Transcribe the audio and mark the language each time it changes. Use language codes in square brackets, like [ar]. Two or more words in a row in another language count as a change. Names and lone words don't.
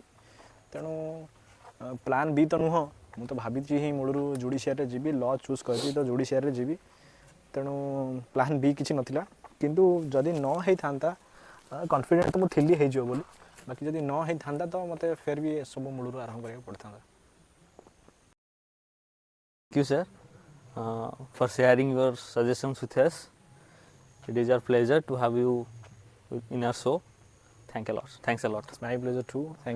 [or] ତେଣୁ ପ୍ଲାନ୍ ବି ତ ନୁହଁ, ମୁଁ ତ ଭାବିଛି ହିଁ ମୂଳରୁ ଜୁଡ଼ିସିଆରୀରେ ଯିବି। [en] law choose [or] କରିଛି ତ ଜୁଡ଼ିସିଆରୀରେ ଯିବି। ତେଣୁ ପ୍ଲାନ୍ ବି କିଛି ନଥିଲା। କିନ୍ତୁ ଯଦି ନ ହେଇଥାନ୍ତା, କନଫିଡେଣ୍ଟ ତ ମୁଁ ଥିଲି ହେଇଯିବ ବୋଲି। ବାକି ଯଦି ନ ହେଇଥାନ୍ତା ତ ମୋତେ ଫେର୍ ବି ଏସବୁ ମୂଳରୁ ଆରମ୍ଭ କରିବାକୁ ପଡ଼ିଥାନ୍ତା। [en] Thank you, sir, for sharing your suggestions with us. It is our pleasure to have you in our show. Thanks a lot. It's my pleasure too. Thank you.